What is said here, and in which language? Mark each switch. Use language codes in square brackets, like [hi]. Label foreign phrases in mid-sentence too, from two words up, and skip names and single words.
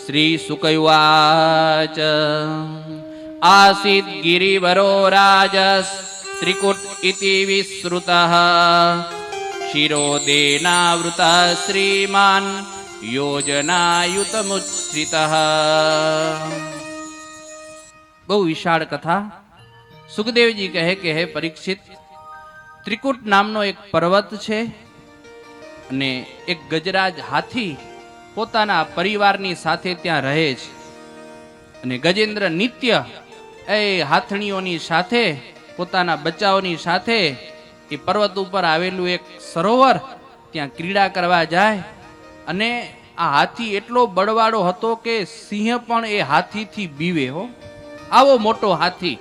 [sa] श्री सुकैवाच आसीत् गिरिवरो राजस्त्रिकुट इति विश्रुतः शिरोदेनावृतः श्रीमान् योजनायुतमुच्छ्रितः। [gu] બહુ વિશાળ કથા। સુખદેવજી કહે કે હે પરીક્ષિત, ત્રિકુટ નામનો એક પર્વત છે અને એક ગજરાજ હાથી પોતાના પરિવારની સાથે ત્યાં રહે છે અને ગજેન્દ્ર નિત્ય એ હાથણીઓની સાથે પોતાના બચ્ચાઓની સાથે એ પર્વત ઉપર આવેલું એક સરોવર ત્યાં ક્રીડા કરવા જાય અને આ હાથી એટલો બળવાળો હતો કે સિંહ પણ એ હાથીથી બીવે હો, આવો મોટો હાથી.